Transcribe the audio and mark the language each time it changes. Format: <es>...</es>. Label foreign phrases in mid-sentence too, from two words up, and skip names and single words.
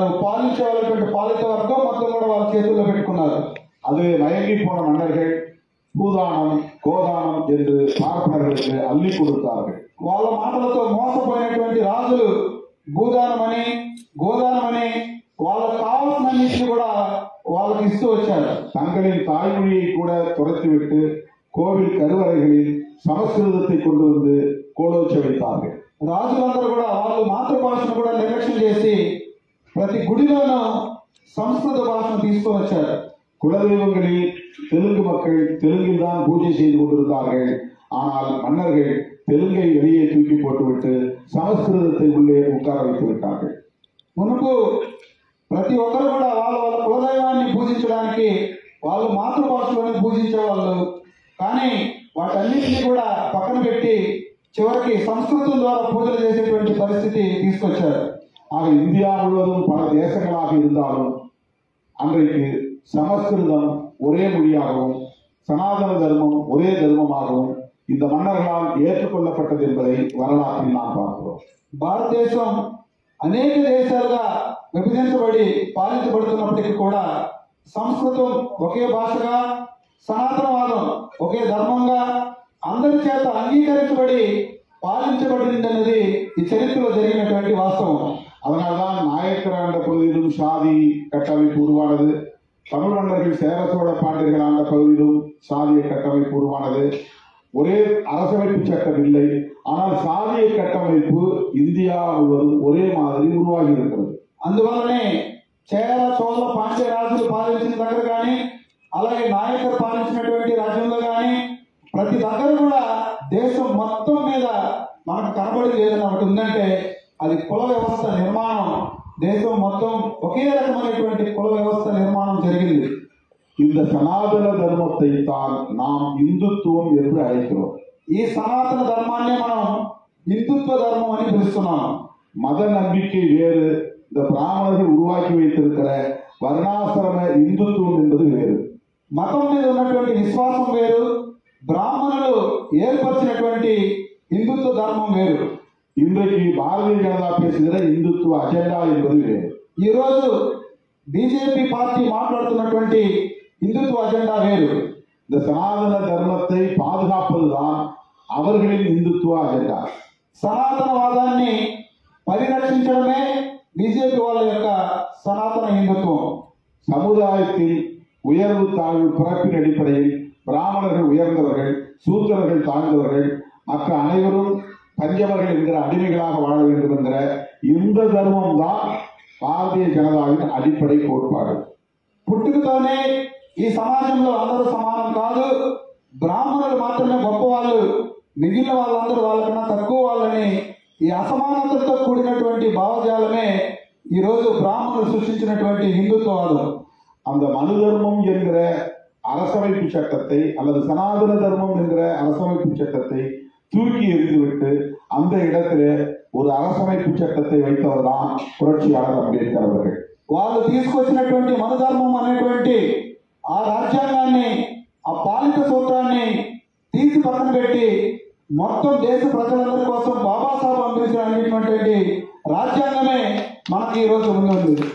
<te>పాలించే వాళ్ళటువంటి పాలిత వర్గం మొత్తం కూడా వాళ్ళ చేతుల్లో పెట్టుకున్నారు.</te> <ta>அது மயங்கி போன மன்னர்கள் பூதானம் கோதானம் என்று பார்ப்பனர்களுக்கு அள்ளி கொடுத்தார்கள்.</ta> <te>వాళ్ళ మాటలతో మోసపోయినటువంటి రాజులు భూదానమని గోదానమని వాళ్ళకు కావాల్సినన్నింటినీ కూడా వాళ్ళకి ఇస్తూ వచ్చారు.</te> <ta>தங்களின் தாய்மொழியை கூட துரத்திவிட்டு கோவில் கருவறைகளில் சமஸ்கிருதத்தை கொண்டு வந்து கோலோச்ச வைத்தார்கள்.</ta> <te>రాజులందరూ కూడా వాళ్ళు మాతృభాషను కూడా నిర్లక్ష్యం చేసి ప్రతి గుడిలోనూ సంస్కృత భాషను తీసుకొని వచ్చారు.</te> <ta>குலதெய்வங்களில் தெலுங்கு மக்கள் தெலுங்கில் தான் பூஜை செய்து கொண்டிருந்தார்கள். ஆனால் மன்னர்கள் தெலுங்கை வெளியே தூக்கி போட்டுவிட்டு சமஸ்கிருதத்தை உள்ளே உட்கார வைத்து விட்டார்கள்.</ta> <te>మునుపు ప్రతి ఒక్కరు కూడా వాళ్ళ వాళ్ళ కులదైవాన్ని పూజించడానికి వాళ్ళు మాతృభాషలోనే పూజించేవాళ్ళు. కానీ వాటన్నిటినీ కూడా పక్కన పెట్టి చివరికి సంస్కృతం ద్వారా పూజలు చేసేటువంటి పరిస్థితి తీసుకొచ్చారు.</te> <ta>ஆக இந்தியா முழுவதும் பல தேசங்களாக இருந்தாலும் அன்றைக்கு சமஸ்கிருதம் ஒரே மொழியாகவும் சனாதன தர்மம் ஒரே தர்மமாகவும் இந்த மன்னர்களால் ஏற்றுக்கொள்ளப்பட்டது என்பதை வரலாற்றில் நாம் பார்க்கிறோம்.</ta> <te>భారతదేశం అనేక దేశాలుగా విభజించబడి పాలించబడుతున్నప్పటికీ కూడా సంస్కృతం ఒకే భాషగా, సనాతనవాదం ఒకే ధర్మంగా అందరి చేత అంగీకరించబడి పాలించబడిందన్నది ఈ చరిత్రలో జరిగినటువంటి వాస్తవం.</te> <ta>அதனால்தான் நாயக்கர் ஆண்ட பகுதியிலும் சாதி கட்டமைப்பு உருவானது. தமிழ் மன்னர்கள் சேர சோழ பாண்டியர்கள் ஆண்ட பகுதியிலும் சாதிய கட்டமைப்பு உருவானது. ஒரே அரசமைப்பு சட்டம் இல்லை, ஆனால் சாதிய கட்டமைப்பு இந்தியா முழுவதும் ஒரே மாதிரி உருவாகி இருக்கிறது.</ta> <te>అందువల్లనే చేర చోళ పాండ్య రాజులు పాలించిన దగ్గర కానీ, అలాగే నాయకర్ పాలించినటువంటి రాజ్యంలో కానీ ప్రతి దగ్గర కూడా దేశం మొత్తం మీద మనకు కనబడేది ఏదైనా ఒకటి ఉందంటే అది కుల వ్యవస్థ నిర్మాణం. దేశం మొత్తం ఒకే రకమైనటువంటి కుల వ్యవస్థ నిర్మాణం జరిగింది.</te> <ta>இந்த சனாதன தர்மத்தை தான் நாம் இந்துத்துவம் என்று அழைக்கிறோம்.</ta> <te>ఈ సనాతన ధర్మాన్ని మనం హిందుత్వ ధర్మం అని పిలుస్తున్నాం.</te> <ta>மத நம்பிக்கை வேறு, இந்த பிராமணர்கள் உருவாக்கி வைத்திருக்கிற வர்ணாசிரம இந்துத்துவம் என்பது வேறு.</ta> <te>మతం మీద ఉన్నటువంటి విశ్వాసం వేరు, బ్రాహ్మణులు ఏర్పరిచినటువంటి హిందుత్వ ధర్మం వేరు.</te> <ta>இன்றைக்கு பாரதிய ஜனதா பேசுகிற இந்துத்துவ அஜெண்டா என்பது வேறு.</ta> <te>ఈ రోజు బీజేపీ పార్టీ మాట్లాడుతున్నటువంటి హిందుత్వ అజెండా వేరు.</te> <ta>இந்த சனாதன தர்மத்தை பாதுகாப்பதுதான் அவர்களின் இந்துத்துவ அஜெண்டா.</ta> <te>సనాతనవాదాన్ని పరిరక్షించడమే బీజేపీ వాళ్ళ యొక్క సనాతన హిందుత్వం.</te> <ta>சமுதாயத்தில் உயர்வு தாழ்வு பிறப்பின் அடிப்படையில் பிராமணர்கள் உயர்ந்தவர்கள், சூத்திரர்கள் தாழ்ந்தவர்கள், மற்ற அனைவரும் பஞ்சவர்கள் என்கிற அடிமைகளாக வாழ வேண்டும் என்கிற இந்த தர்மம் தான் பாரதிய ஜனதாவின் அடிப்படை கோட்பாடு.</ta> <te>పుట్టుకతోనే ఈ సమాజంలో అందరూ సమానం కాదు, బ్రాహ్మణులు మాత్రమే గొప్పవాళ్ళు, మిగిలిన వాళ్ళందరూ వాళ్ళకన్నా తక్కువ వాళ్ళని ఈ అసమానతలతో కూడినటువంటి భావజాలమే ఈ రోజు బ్రాహ్మణులు సృష్టించినటువంటి హిందుత్వవాదం.</te> <ta>அந்த மனு தர்மம் என்கிற அரசமைப்பு சட்டத்தை அல்லது சனாதன தர்மம் என்கிற அரசமைப்பு சட்டத்தை தூக்கி எறிந்துவிட்டு அந்த இடத்திலே ஒரு அரசமைப்பு சட்டத்தை வைத்தவர் தான் புரட்சியாளர் அம்பேத்கர் அவர்கள்.</ta> <te>వాళ్ళు తీసుకొచ్చినటువంటి మనధర్మం అనేటువంటి ఆ రాజ్యాంగాన్ని, ఆ పాలిత సూత్రాన్ని తీసి పక్కన పెట్టి మొత్తం దేశ ప్రజలందరి కోసం బాబాసాహెబ్ అంబేద్కర్ అనేటువంటి రాజ్యాంగమే మనకి ఈ రోజు ఉంది.</te>